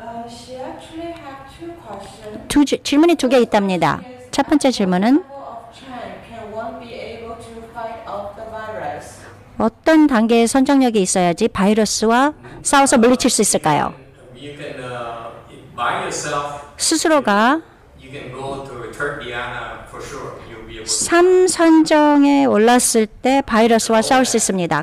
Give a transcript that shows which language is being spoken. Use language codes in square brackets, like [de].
[en] She actually have two questions. [ko] 질문이 두 개 있답니다. 첫 번째 질문은 [en] Can one be able to fight off the virus? [ko] 어떤 단계의 선정력이 있어야지 바이러스와 싸워서 물리칠 수 있을까요? [en] you can by yourself. [ko] 스스로가 [en] You can go to third dhyana for sure. You'll be able to [ko] 3선정에 올랐을 때 바이러스와 싸울 수 있습니다.